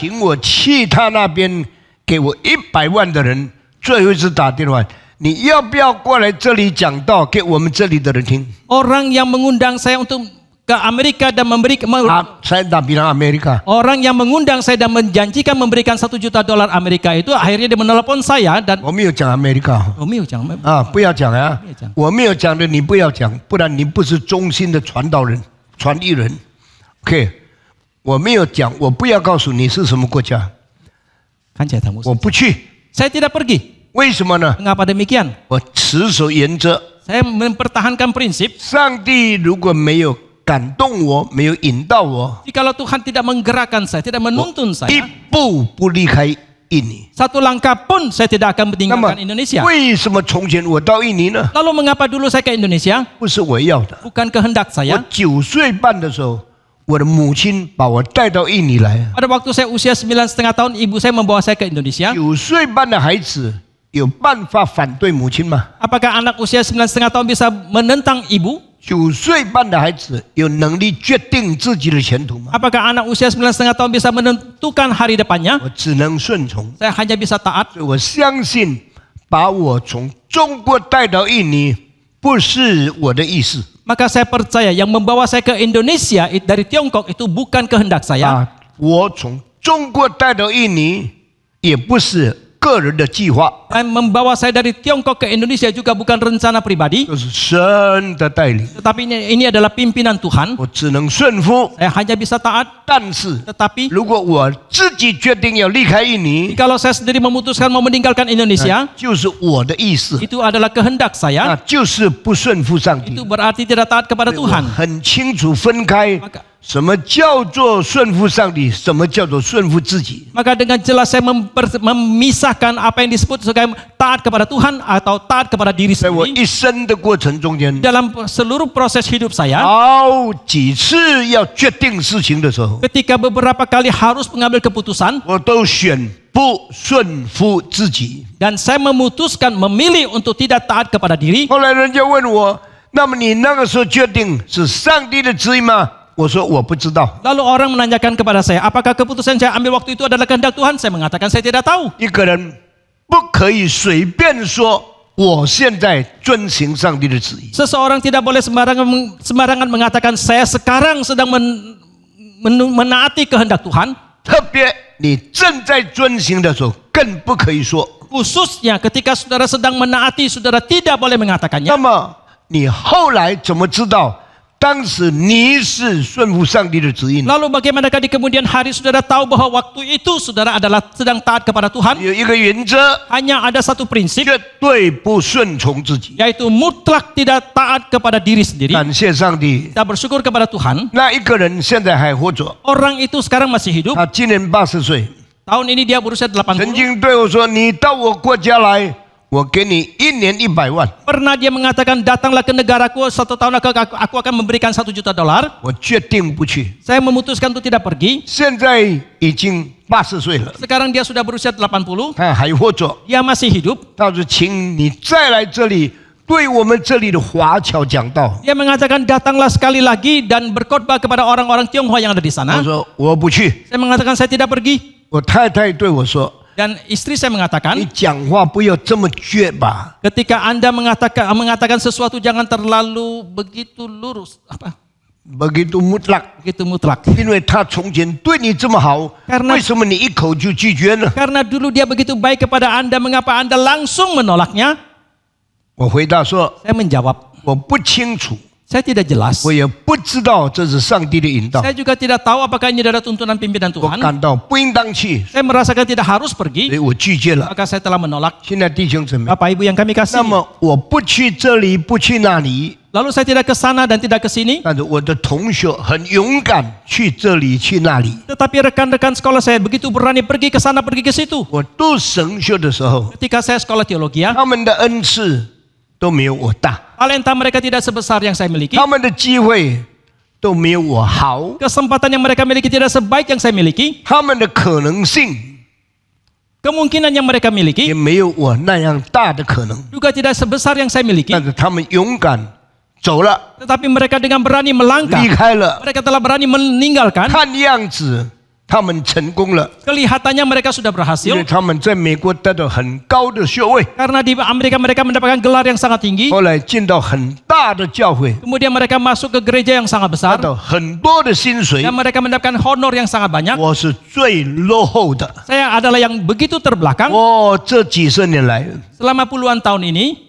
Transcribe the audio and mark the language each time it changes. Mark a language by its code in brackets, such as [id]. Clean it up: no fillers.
[zh] 请我去他那边给我100万的人，最后一次打电话，你要不要过来这里讲道给我们这里的人听？ [id] Orang yang mengundang saya untuk ke Amerika dan saya tak bilang Amerika. orang yang mengundang saya dan menjanjikan memberikan $1 juta Amerika itu akhirnya dia menelepon saya dan [zh] 我没有讲 Amerika 我没有讲，啊，不要讲啊没有讲，我没有讲的你不要讲，不然你不是忠心的传道人、传译人。 OK， 我没有讲，我不要告诉你是什么国家， [id] kan saya tahu. [zh] 我不去， [id] Saya tidak pergi. [zh] 为什么呢？ [id] Mengapa demikian? [zh] 我持守原则， [id] Saya mempertahankan prinsip. [zh] 上帝如果没有感动我，没有引导我， [id] Jikalau Tuhan tidak menggerakkan saya, tidak menuntun [zh] 一 [id] saya, [zh] 步不离开印尼。 [id] satu langkah pun saya tidak akan [zh] 那么 [id] meninggalkan Indonesia. [zh] 为什么从前我到印尼呢？ [id] Lalu mengapa dulu saya ke Indonesia? [zh] 不是我要的。 [id] Bukan kehendak [zh] 我 [id] saya. [zh] 9岁半的时候，我的母亲把我带到印尼来。 [id] Pada waktu saya usia 9,5 tahun, ibu saya membawa saya ke Indonesia. [zh] 9岁半的孩子有办法反对母亲吗？ [id] Apakah anak usia 9,5 tahun bisa menentang ibu? [zh] 9岁半的孩子有能力决定自己的前途吗？ [id] Apakah anak usia 9,5 tahun bisa menentukan hari depannya? [zh] 我只能顺从。 [id] Saya hanya bisa taat. [zh] 所以我相信，把我从中国带到印尼不是我的意思 [id] Maka saya percaya yang membawa saya ke Indonesia dari Tiongkok itu bukan kehendak saya. [zh] 啊，我从中国带到印尼也不是个人的计划， [id] Dan membawa saya dari Tiongkok ke Indonesia juga bukan rencana pribadi, [zh] 这是神的带领。 [id] tetapi ini adalah pimpinan Tuhan. [zh] 我只能顺服。 [id] Saya hanya bisa taat. [zh] 但是 [id] Tetapi [zh] 如果我自己决定要离开印尼， [id] kalau saya sendiri memutuskan mau meninggalkan Indonesia, [zh] 就是我的意思， [id] itu adalah kehendak [zh] 那 [id] saya. [zh] 就是不顺服上帝 [id] Itu。 berarti tidak taat kepada [zh] 我 [id] Tuhan. [zh] 很清楚分开 [id] Maka [zh] 什么叫做顺服上帝，什么叫做顺服自己。 [id] Maka dengan jelas saya memisahkan apa yang disebut sebagai taat kepada Tuhan atau taat kepada diri [zh] 在我 [id] sendiri. [zh] 一生的过程中间， [id] Dalam seluruh proses hidup saya, [zh] 好几次要决定事情的时候， [id] ketika beberapa kali harus mengambil keputusan [zh] 我都选不顺服自己。 [id] dan saya memutuskan memilih untuk tidak taat kepada diri. [zh] 后来人家问我，那么你那个时候决定是上帝的旨意吗？我说我不知道。 [id] Lalu orang menanyakan kepada saya, apakah keputusan saya ambil waktu itu adalah kehendak Tuhan? Saya mengatakan saya tidak tahu. [zh] 一个人不可以随便说我现在遵行上帝的旨意。 [id] Seseorang tidak boleh sembarangan mengatakan saya sekarang sedang menaati kehendak Tuhan. [zh] 特别你正在遵行的时候，更不可以说。 [id] Khususnya ketika saudara sedang menaati, saudara tidak boleh mengatakannya. [zh] 那么你后来怎么知道当时你是顺服上帝的旨意呢？ [id] Lalu bagaimanakah di kemudian hari saudara tahu bahwa waktu itu saudara adalah sedang taat kepada Tuhan? [zh] 有一个原则， [id] Hanya ada satu prinsip, [zh] 绝对不顺从自己。 [id] yaitu mutlak tidak taat kepada diri sendiri. [zh] 感谢上帝， [id] Kita bersyukur kepada Tuhan. [zh] 那一个人现在还活着， [id] Orang itu sekarang masih hidup. [zh] 他今年80岁， [id] Tahun ini dia berusia 80. [zh] 曾经对我说：“你到我国家来，我给你1年100万。 [id] Pernah dia mengatakan, datanglah ke negaraku, 1 tahun aku akan memberikan $1 juta. ” [zh] 我决定不去。 [id] Saya memutuskan untuk tidak pergi. [zh] 现在已经80岁了， [id] Sekarang dia sudah berusia 80. [zh] 他还活着。 [id] Dia masih hidup. [zh] 他说：“请你再来这里，对我们这里的华侨讲道。 [id] Dia mengatakan, datanglah sekali lagi dan berkhotbah kepada orang-orang Tionghoa yang ada di ” sana. [zh] 他说：“我不去。 [id] Saya mengatakan saya tidak pergi. ” [zh] 我太太对我说 [id] Dan istri saya：“ [zh] 你 [id] mengatakan, [zh] 讲话不要这么倔吧。 [id] ketika Anda mengatakan sesuatu jangan terlalu begitu lurus, apa? begitu mutlak， Begitu mutlak. [zh] 因为他从前对你这么好， [id] Karena- [zh] 为什么你一口就拒绝呢？ [id] Karena dulu dia begitu baik kepada Anda, mengapa Anda langsung menolaknya? [zh] 我回答说 [id] Saya menjawab, [zh] 我不清楚， [id] saya tidak jelas. [zh] 我也不知道这是上帝的引导， [id] Saya juga tidak tahu apakah ini adalah tuntunan pimpinan [zh] 我 [id] Tuhan. [zh] 感到不应当去， [id] Saya merasakan tidak harus [zh] 所 [id] pergi, [zh] 以我拒绝了。 [id] maka saya telah menolak. [zh] 现在弟兄姊妹， [id] Bapak Ibu yang kami [zh] 那 [id] kasih. [zh] 么我不去这里，不去那里， [id] Lalu saya tidak ke sana dan tidak ke sini. [zh] 但是我的同学很勇敢去这里去那里。 [id] Tetapi rekan-rekan sekolah saya begitu berani pergi ke sana, pergi ke situ. [zh] 我读神学的时候， [id] Ketika saya sekolah teologi, [zh] 他们的恩赐都没有我大， [id] talenta mereka tidak sebesar yang saya miliki. [zh] 他们的机会都没有我好， [id] Kesempatan yang mereka miliki tidak sebaik yang saya miliki. [zh] 他们的可能性 [id] Kemungkinan yang mereka [zh] 也 [id] miliki [zh] 没有我那样大的可能。 [id] juga tidak sebesar yang saya miliki. [zh] 但是他们勇敢走了， [id] Tetapi mereka dengan berani melangkah. [zh] 离开了。 [id] Mereka telah berani meninggalkan. [zh] 看样子他们成功了， [id] Kelihatannya mereka sudah [zh] 因 [id] berhasil. [zh] 为他们在美国得到很高的学位， [id] Karena di Amerika mereka mendapatkan gelar yang sangat tinggi. [zh] 后来进到很大的教会， [id] Kemudian mereka masuk ke gereja yang sangat [zh] 得 [id] besar. [zh] 到很多的薪水。 [id] Dan mereka mendapatkan honor yang sangat banyak. [zh] 我是最落后的， [id] Saya adalah yang begitu terbelakang. [zh] 我这几十年来 [id] Selama puluhan tahun ini,